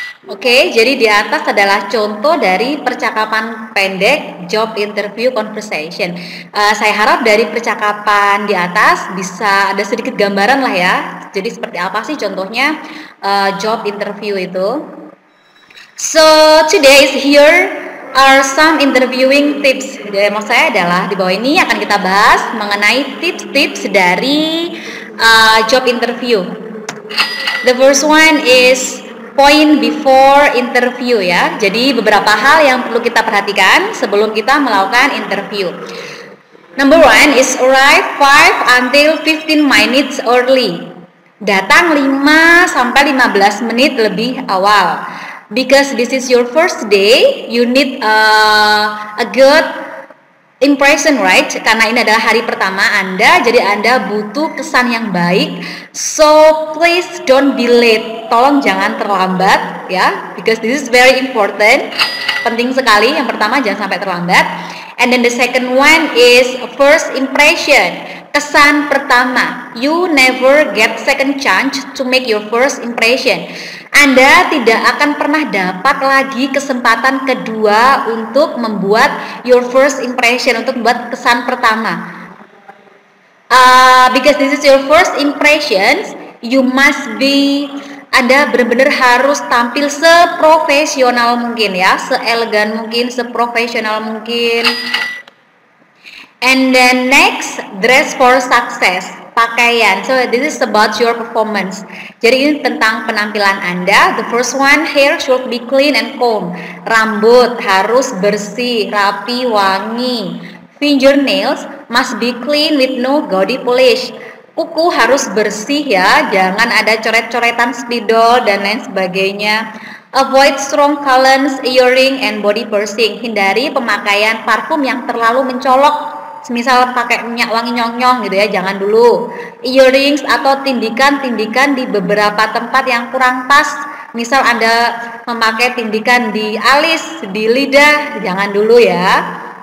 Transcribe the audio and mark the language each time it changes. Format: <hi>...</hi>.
<id>Oke, jadi di atas adalah contoh dari percakapan pendek</id> <en>job interview conversation.</en> <id>Saya harap dari percakapan di atas bisa ada sedikit gambaran lah ya. Jadi seperti apa sih contohnya job interview itu?</id> <en>So today is here are some interviewing tips.</en> <id>Jadi maksud saya adalah di bawah ini akan kita bahas mengenai tips-tips dari job interview.</id> <en>The first one is point before interview</en> <id>ya. Jadi beberapa hal yang perlu kita perhatikan sebelum kita melakukan interview.</id> <en>Number 1 is arrive 5 until 15 minutes early.</en> <id>Datang 5 sampai 15 menit lebih awal.</id> <en>Because this is your first day, you need a good impression, right?</en> <id>Karena ini adalah hari pertama Anda, jadi Anda butuh kesan yang baik.</id> <en>So please don't be late.</en> <id>Tolong jangan terlambat, ya.</id> <en>Because this is very important.</en> <id>Penting sekali. Yang pertama, jangan sampai terlambat.</id> <en>And then the second one is first impression.</en> <id>Kesan pertama.</id> <en>You never get second chance to make your first impression.</en> <id>Anda tidak akan pernah dapat lagi kesempatan kedua untuk membuat</id> <en>your first impression,</en> <id>untuk membuat kesan pertama.</id> <en>Because this is your first impressions, you must be,</en> <id>Anda benar-benar harus tampil seprofesional mungkin, ya, seelegan mungkin, seprofesional mungkin.</id> <en>And then next, dress for success. Pakaian. So this is about your performance.</en> <id>Jadi ini tentang penampilan Anda.</id> <en>The first one, hair should be clean and comb.</en> <id>Rambut harus bersih, rapi, wangi.</id> <en>Fingernails must be clean with no gaudy polish.</en> <id>Kuku harus bersih, ya, jangan ada coret-coretan spidol dan lain sebagainya.</id> <en>Avoid strong colors, earring, and body piercing.</en> <id>Hindari pemakaian parfum yang terlalu mencolok. Misal pakai minyak wangi nyong-nyong gitu, ya, jangan dulu. Earrings atau tindikan-tindikan di beberapa tempat yang kurang pas. Misal Anda memakai tindikan di alis, di lidah, jangan dulu, ya.</id>